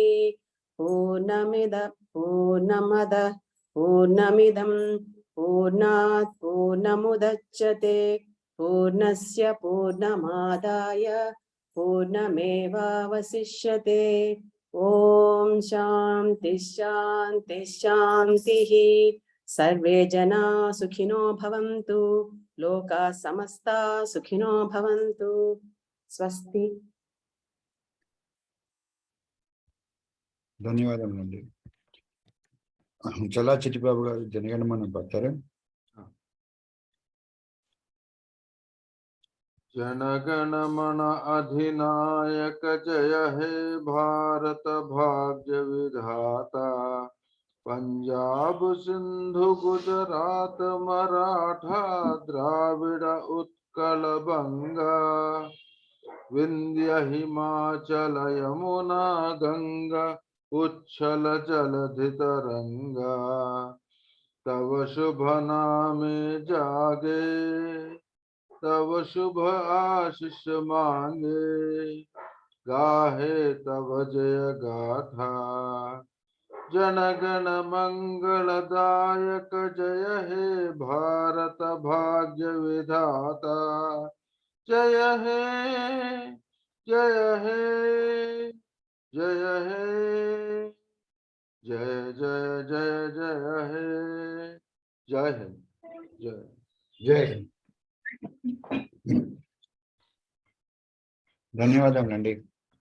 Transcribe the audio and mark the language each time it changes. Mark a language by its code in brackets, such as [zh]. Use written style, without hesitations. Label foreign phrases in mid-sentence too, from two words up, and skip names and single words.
[sa] पूर्णमदः पूर्णमिदं पूर्णात् पूर्णमुदच्यते पूर्णस्य पूर्णमादाय पूर्णमेवावशिष्यते ॐ शान्ति शान्ति शान्तिः सर्वे जना सुखिनो भवन्तु लोकाः समस्ता सुखिनो भवन्तु स्वस्ति [te] ధన్యవాదములండి. చల్లా చిట్టిబాబు గారు జనగణమన పడతారా? [bn] জনগণমন অধিনায়ক জয় হে ভারত ভাগ্য বিধাতা পঞ্জাব সিন্ধু গুজরাট মরাঠা দ্রাবিড় উৎকল বঙ্গ বিন্ধ্য হিমাচল যমুনা গঙ্গা উচ্ছল জলধি তরঙ্গ তব শুভ নামে জাগে তব শুভ আশিস মাগে গাহে তব জয় গাথা জনগণ মঙ্গলদায়ক জয় হে ভারত ভাগ্য বিধাতা জয় হে জয় হে জয় হে জয় জয় জয় জয় হে জয় হে জয় [hi] जय हिंद. [te] ధన్యవాదములండి.